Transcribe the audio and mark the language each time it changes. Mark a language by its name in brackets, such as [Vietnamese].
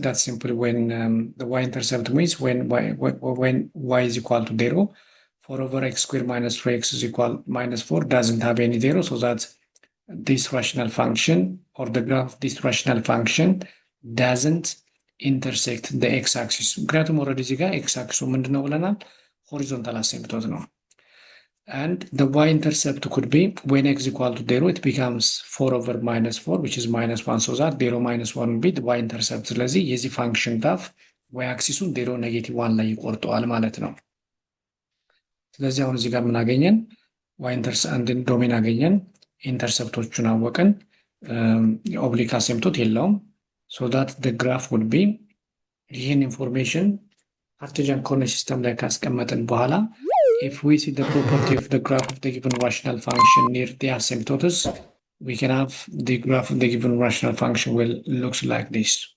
[English] That's simply when the y-intercept means when y is equal to 0. 4 over x squared minus 3x is equal minus 4 doesn't have any 0, so that this rational function or the graph of this rational function doesn't intersect the x-axis. [Amharic] ምክንያቱም ኦልሬዲ እዚህ ጋር x-axis ምንድነው ብለናል? ሆሪዞንታል አሲምፕቶት ነው። [English] and the y-intercept could be when x equal to 0 it becomes 4 over minus 4 which is minus 1, so that 0 minus 1 will be the y-intercept. [Amharic] ስለዚህ የዚህ ፋንክሽን ግራፍ y-አክሲሱን 0 ኔጌቲቭ 1 ላይ ይቆርጠዋል ማለት ነው። ስለዚህ አሁን እዚህ ጋር ምን አገኘን? y-intercept ዶሜን አገኘን፣ ኢንተርሰፕቶቹን አወቅን፣ ኦብሊክ አሲምፕቶት የለውም። [English] so that the graph would be [Amharic] ይህን ኢንፎርሜሽን ካርቴዥያን ኮኦርዲኔት ሲስተም ላይ ካስቀመጥን በኋላ [English] if we see the property of the graph of the given rational function near the asymptotes, we can have the graph of the given rational function will looks like this.